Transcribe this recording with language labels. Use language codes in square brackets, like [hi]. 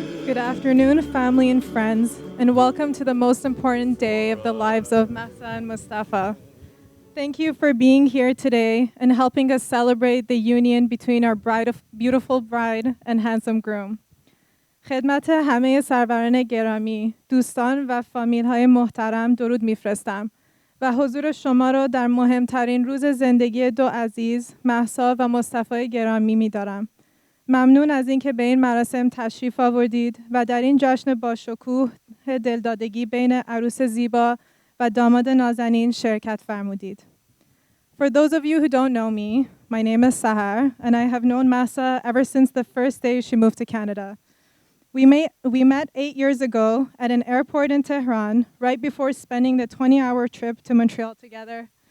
[en] Good afternoon, family and friends, and welcome to the most important day of the lives of Mahsa and Mustafa. Thank you for being here today and helping us celebrate the union between our beautiful bride and handsome groom. [fa] خدمت همه سروران گرامی، دوستان و فامیل‌های محترم درود می‌فرستم و حضور شما را در مهمترین روز زندگی دو عزیز، مهسا و مصطفی گرامی می‌دارم. ممنون از اینکه به این مراسم تشریف آوردید و در این جشن باشکوه دلدادگی بین عروس زیبا و داماد نازنین شرکت فرمودید. [en] For those of you who don't know me, my name is Sahar, and I have known Mahsa ever since the first day she moved to Canada. We met 8 years ago at an airport in Tehran, right before spending the 20-hour trip to Montreal together.